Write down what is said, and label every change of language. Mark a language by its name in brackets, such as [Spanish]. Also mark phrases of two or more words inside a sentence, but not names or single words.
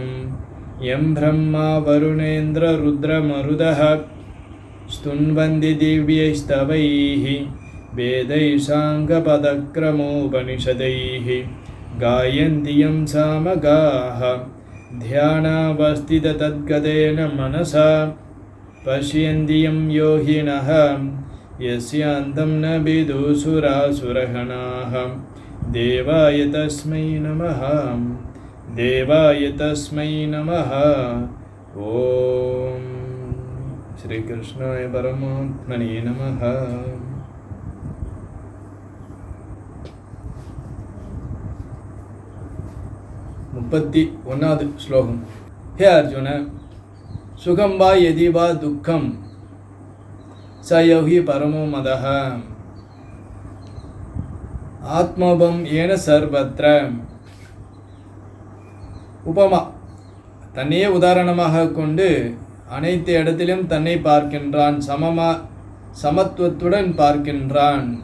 [Sanskrit] यं ब्रह्मा वरुणेन्द्ररुद्रमरुदः स्तुन्वन्ति दिव्यैस्तवैः वेदैः साङ्गपदक्रमोपनिषदैः गायन्ति यं सामगाः ध्यानावस्थिततद्गतेन मनसा पश्यन्ति यं योगिनः यस्यान्तं न विदुषुरासुरगणाः। देवाय तस्मै नमः देवाय तस्मै नमः। ॐ श्रीकृष्णाय परमात्मने नमः। [Tamil] 31வது ஸ்லோகம். [Sanskrit] हे अर्जुन, सुखं वा यदि वा दुःखं स योगी परमो मदः आत्मपम् एन सर्वत्र. [Tamil] உபமா, தன்னையே உதாரணமாக கொண்டு அனைத்து இடத்திலும் தன்னை பார்க்கின்றான், சமத்துவத்துடன் பார்க்கின்றான்.